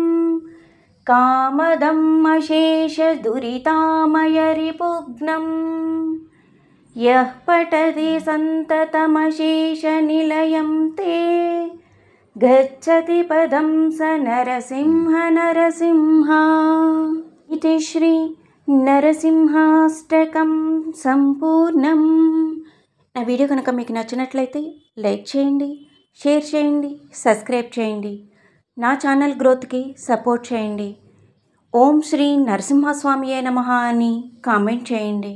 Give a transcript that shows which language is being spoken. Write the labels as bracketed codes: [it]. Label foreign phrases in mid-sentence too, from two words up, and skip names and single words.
[sa] कामदम् अशेषदुरितामयरिपुघ्नं यः पठति सन्ततमशेषनिलयं ते गच्छति पदं स नरसिंह नरसिंह इति श्री [te] నరసింహాష్టకం సంపూర్ణం. నా వీడియో కనుక మీకు నచ్చినట్లయితే లైక్ చేయండి, షేర్ చేయండి, సబ్స్క్రైబ్ చేయండి. నా [en] channel growthకి support [te] చేయండి. [sa] ओं श्री नरसिंहस्वामिये नमः [te] అని కామెంట్ చేయండి.